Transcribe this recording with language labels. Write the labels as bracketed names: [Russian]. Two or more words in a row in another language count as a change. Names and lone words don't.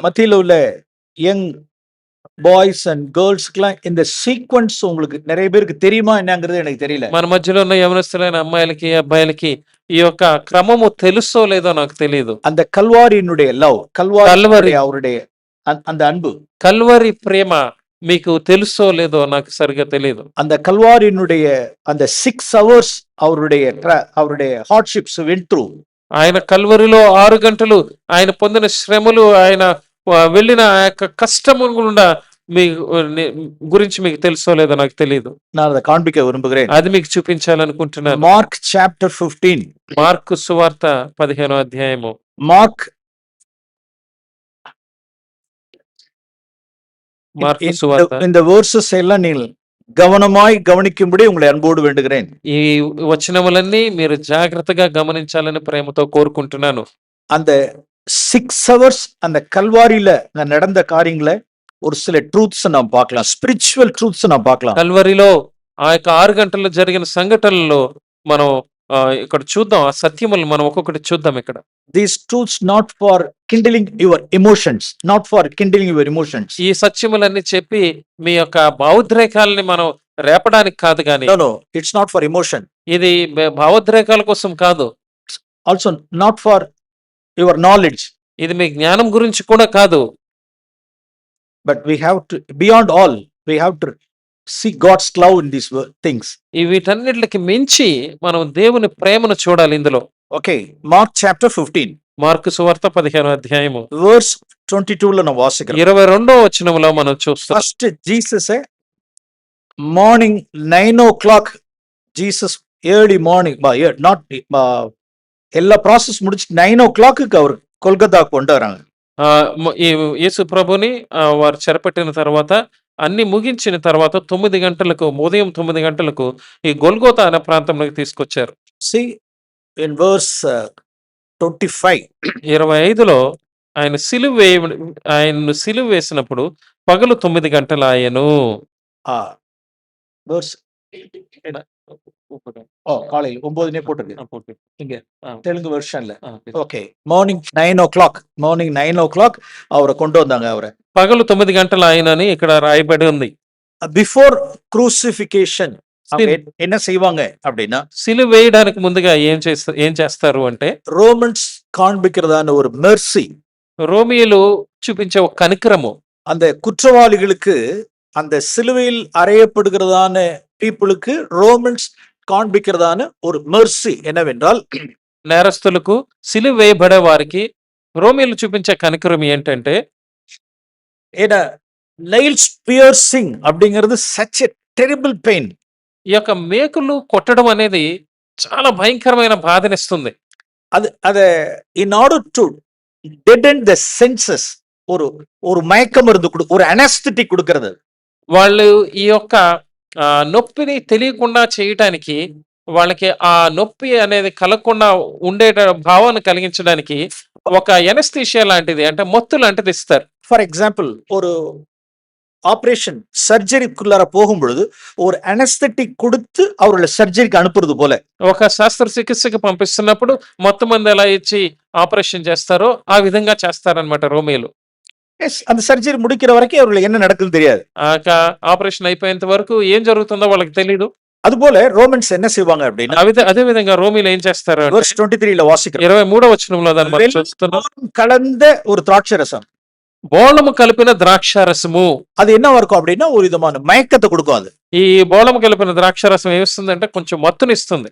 [Tamil] மத்தியில உள்ள யங் பாய்ஸ் அண்ட் கேர்ள்ஸ்க்குலாம் இந்த சீக்வன்ஸ் உங்களுக்கு நிறைய பேருக்கு தெரியுமா என்னங்கிறது எனக்கு தெரியல. [Telugu] మన మధ్యలో ఉన్న యవనస్తులైన అమ్మాయిలకి, అబ్బాయిలకి ఈ యొక్క క్రమము తెలుసో లేదో నాకు తెలియదు. [Tamil] அந்த கல்வாரியினுடைய லவ், கல்வாரி அவருடைய அந்த அன்பு, [Telugu] కల్వరి ప్రేమ మీకు తెలుసో లేదో నాకు సరిగా తెలియదు. [Tamil] அந்த கல்வாரியினுடைய அந்த 6 hours அவருடைய [English] hardships went through. [Telugu] ఆయన కల్వరిలో 6 గంటలు ఆయన పొందిన శ్రమలు, ఆయన వెళ్ళిన ఆ యొక్క కష్టము గుండా మీ గురించి మీకు తెలుసో లేదో నాకు తెలియదు. [Tamil] நான் அதை காண்பிக்க விரும்புகிறேன். [Telugu] అది మీకు చూపించాలనుకుంటున్నాను. [English] Mark chapter 15. [Telugu] మార్కు సువార్త 15వ అధ్యాయము. మార్క్ సువార్త. [Tamil] இந்த verses எல்லாம் நீங்கள் கவனமாய் கவனிக்கும்படி உங்களை அன்போடு வேண்டுகிறேன். [Telugu] ఈ వచనములన్నీ మీరు జాగ్రత్తగా గమనించాలని ప్రేమతో కోరుకుంటున్నాను. [Tamil] அந்த 6 hours அந்த கல்வாரியில நடந்த காரியங்களை ஒரு சில ட்ரூத்ஸ் நாம் பார்க்கலாம், [English] spiritual truths [Tamil] நாம் பார்க்கலாம். [Telugu] కల్వరిలో ఆ యొక్క 6 గంటల్లో జరిగిన సంఘటనల్లో మనం ఇక్కడ చూద్దాం. ఆ సత్యములు మనం ఒక్కొక్కటి చూద్దాం ఇక్కడ. [English] These truths not for kindling your emotions, not for kindling your emotions. [Telugu] ఈ సత్యములన్నీ చెప్పి మీ యొక్క భావోద్రేకాలని మనం రేపడానికి కాదు గాని. [English] No, it's not for emotion. [Telugu] ఇది భావోద్రేకాల కోసం కాదు. [English] Also not for your knowledge. [Telugu] ఇది మీ జ్ఞానం గురించి కూడా కాదు. [English] But we have to, beyond all, we have to see God's love in these things. [Telugu] ఈ వీటన్నిటికి మించి మనం దేవుని ప్రేమను చూడాలి ఇందులో. [English] Okay, Mark chapter 15. [Telugu] మార్కు సువార్త 15వ అధ్యాయము verse 22 లో మనం వాసిக்கிறோம். 22వ వచనములో మనం చూస్తాం. [English] First Jesus morning 9 o'clock, Jesus early morning, not [Tamil] எல்லா ப்ராசஸ் முடிச்சு 9 o'clock அவர் கொல்கத்தாக்கு கொண்டு வராங்க. [Telugu] ఈ యేసు ప్రభుని వారు చెరపట్టిన తర్వాత, అన్ని ముగించిన తర్వాత 9 గంటలకు, ఉదయం 9 గంటలకు ఈ గొల్గోతా అనే ప్రాంతంలోకి తీసుకొచ్చారు. [English] See in verse 25. [Telugu] 25లో ఆయన్ను సిలువ వేసినప్పుడు పగలు 9 గంటలాయెను. [Tamil] verse காலையில் 9 போட்டிருக்கு இங்க தெலுங்கு வெர்ஷன்ல. ஓகே, [English] morning 9 o'clock [Tamil] அவரை கொண்டு வந்தாங்க. அவரை [Telugu] పగలు 9 గంటల ఆయనని ఇక్కడ రాయబడి ఉంది. [English] before crucifixion [Tamil] என்ன செய்வாங்க அப்படின்னா, [Telugu] సిలువ వేయడానికి ముందుగా ఏం చేస్తారు అంటే, [Tamil] రోమన్స్ காண்பிக்கிறதான ஒரு மெர்சி, [Telugu] రోమియోలు చూపించే ఒక కనికరము, [Tamil] அந்த குற்றவாளிகளுக்கு அந்த சிலுவையில் அறையப்படுகிறதான பீப்புளுக்கு ரோமன்ஸ் காண்பிக்கிறதான ஒரு மெர்சி என்னவென்றால், [Telugu] నేరస్తులకు సిలువ వేయబడే వారికి రోమియోలు చూపించే కనికరం ఏంటంటే, [English] ஏன்னா nails piercing அப்படிங்கிறது such a terrible pain. [Telugu] ఈ యొక్క మేకులు కొట్టడం అనేది చాలా భయంకరమైన బాధనిస్తుంది. [Tamil] அது அத [English] in order to deaden the senses, [Tamil] ஒரு ஒரு மயக்க மருந்து ஒரு அனஸ்தட்டிக் கொடுக்கிறது. [Telugu] వాళ్ళు ఈ యొక్క నొప్పిని తెలియకుండా చేయటానికి, వాళ్ళకి ఆ నొప్పి అనేది కలగకుండా ఉండే భావన కలిగించడానికి ఒక ఎనస్థీషియా లాంటిది, అంటే మత్తు లాంటిది ఇస్తారు. [English] for example, [Tamil] ஒரு ஆபரேஷன் சர்ஜரிக்குள்ளார போகும் பொழுது ஒரு அனஸ்தட்டிக் கொடுத்து அவர்களை சர்ஜரிக்கு அனுப்புறது போல, [Telugu] ఒక శస్త్రచికిత్సకి పంపిస్తున్నప్పుడు మొత్తం మంది ఎలా ఇచ్చి ఆపరేషన్ చేస్తారో ఆ విధంగా చేస్తారనమాట రోమియోలు. [Tamil] எஸ், அந்த சர்ஜரி முடிக்கிற வரைக்கும் அவர்களுக்கு என்ன நடக்குதுன்னு தெரியாது. [Telugu] ఆపరేషన్ అయిపోయేంత వరకు ఏం జరుగుతుందో వాళ్ళకి తెలియదు. [Tamil] அதுபோல ரோமன்ஸ் என்ன செய்வாங்க அப்படின்னா, [Telugu] అదే విధంగా రోమియోలు ఏం చేస్తారు అంటే, [Tamil] verse 23 வாசிக்கிறோம், [Telugu] 23వ వచనంలో దాన్ని మనం చూస్తున్నాం. [Tamil] வெல்லம் கலந்த ஒரு திராட்சை ரசம், [Telugu] బోళము కలిపిన ద్రాక్షారసము. [Tamil] அது என்னவா இருக்கும் அப்படின்னா ஒரு விதமான மயக்கத்தை கொடுக்கும். அது [Telugu] ఈ బోళము కలిపిన ద్రాక్షారసం ఏమిస్తుందంటే కొంచెం మత్తునిస్తుంది.